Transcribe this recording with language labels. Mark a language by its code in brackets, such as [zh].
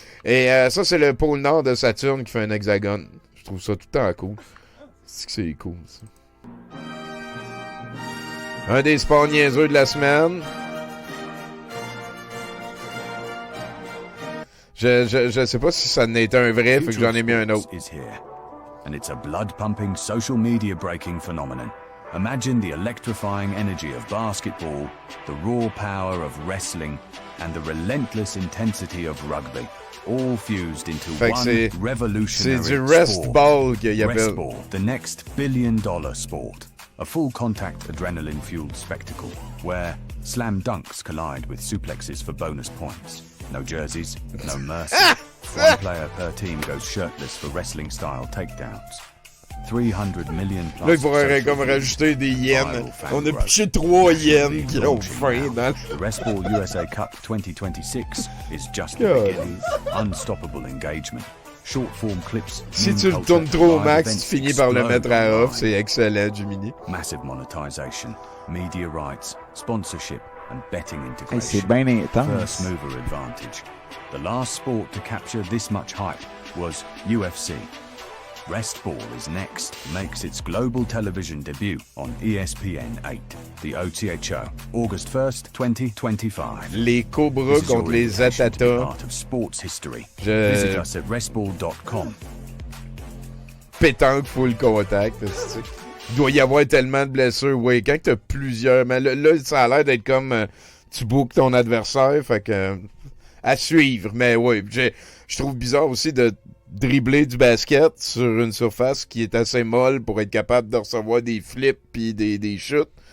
[fr] Et ça, c'est le pôle nord de Saturne qui fait un hexagone. Je trouve ça tout le temps cool. C'est cool, ça. Un des sports niaiseux de la semaine. Je sais pas si ça n'était un vrai, fait que j'en ai mis un autre. [en] And it's a blood-pumping, social media-breaking phenomenon. Imagine the electrifying energy of basketball, the raw power of wrestling, and the relentless intensity of rugby, all fused into one revolutionary [fr] sport. C'est du restball qu'il appelle. [en] Restball, the next billion-dollar sport. A full-contact, adrenaline-fueled spectacle where Slam dunks collide with suplexes for bonus points. No jerseys, no mercy. One player per team goes shirtless for wrestling-style takedowns. 300 million plus. [fr] Là, il faudrait comme rajouter des yens. On a piché 3 yens qui ont faim dans [en] The Wrestball USA Cup 2026 is just the beginning. Unstoppable engagement. Short-form clips. [fr] Si tu le tournes trop au max, tu finis par le mettre à off. C'est excellent, Jiminy. [en] Massive monetization, media rights, sponsorship, and betting integration. [fr] Hey, c'est bien intense. [en] First mover advantage. The last sport to capture this much hype was UFC. Restball is next, makes its global television debut on ESPN 8, the OTHO, August 1st, 2025. [fr] Les Cobras contre les Atatas. [en] Part of sports history. Visit us at restball.com. [fr] Pétanque full contact. Il doit y avoir tellement de blessures. Oui, quand t'as plusieurs. Mais là, ça a l'air d'être comme tu bookes ton adversaire. Fait que. À suivre. Mais oui, je trouve bizarre aussi de dribbler du basket sur une surface qui est assez molle pour être capable de recevoir des flips puis des chutes.